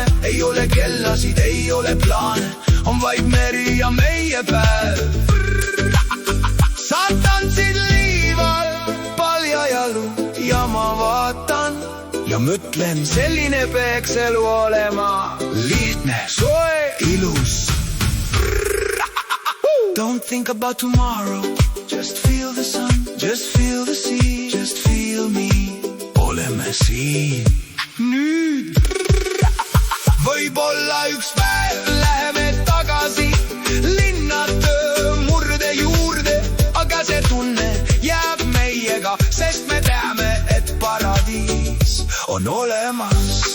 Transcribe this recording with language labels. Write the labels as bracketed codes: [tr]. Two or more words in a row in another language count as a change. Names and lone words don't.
[et] Ei ole kellasid, ei ole plaane, on vaid meri ja meie päev. Sa tantsid liival paljajalu ja ma vaatan ja mõtlen, selline peaks elu olema. Lihtne, soe, ilus. [en] Don't think about tomorrow, just feel the sun, just feel the sea, just feel me. [et] Oleme siin nüüd. Võib-olla üks päev läheme tagasi linnade murde juurde, aga see tunne jääb meiega, sest me teame, et paradiis on olemas.